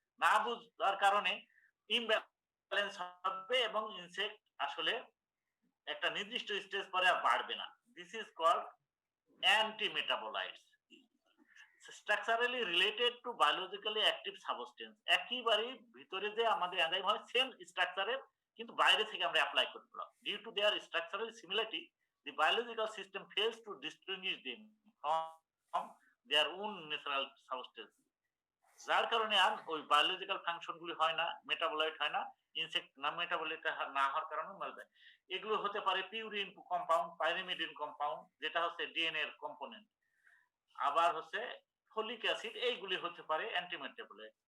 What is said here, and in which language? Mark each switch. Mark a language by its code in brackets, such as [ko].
[bn] না বুঝার কারণে ইমব্যালেন্স হবে এবং ইনসেক্ট আসলে একটা নির্দিষ্ট স্টেজ পরে আর বাড়বে না। [en] This is called antimetabolites, structurally related to biologically active substance. [bn] একেবারেই ভিতরে যে আমাদের এনজাইম হয় সেম স্ট্রাকচারের, কিন্তু বাইরে থেকে আমরা অ্যাপ্লাই করতে পারলাম। [en] Due to their structural similarity, the biological system fails to distinguish them from their own natural substance. [bn] যার কারণে আর ওই বায়োলজিক্যাল ফাংশন গুলি হয় না, মেটাবোলাইট হয় না, ইনসেক্ট না মেটাবোলাইট না হওয়ার কারণে মারা যায়। এগুলো হতে পারে পিউরিন কম্পাউন্ড, পাইরিমিডিন কম্পাউন্ড যেটা হচ্ছে ডিএনএ এর কম্পোনেন্ট, আবার হচ্ছে ফলিক অ্যাসিড, এইগুলি হতে পারে অ্যান্টিমেটাবোলাইট।